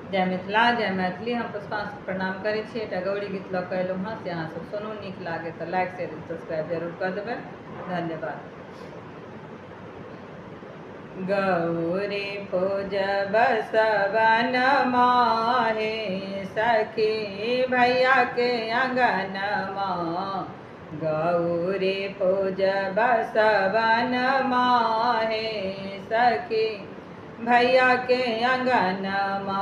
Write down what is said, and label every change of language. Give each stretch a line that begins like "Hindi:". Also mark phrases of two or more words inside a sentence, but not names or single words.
Maithili: जय मिथिला जय मैथिली। हम पुष्पांशु प्रणाम करै छी। एकटा गौरी गीत लऽ कऽ अयलहुँ हँ। से अहाँसभ सुनू, नीक लागे तऽ
English: like share subscribe
Maithili: जरूर कऽ देबै। धन्यवाद। गौरी पूजब सवन माहे, सखी भैया के अंगनमा। गौरी पूजब सवन माहे, सखी भैया के अंगनमा।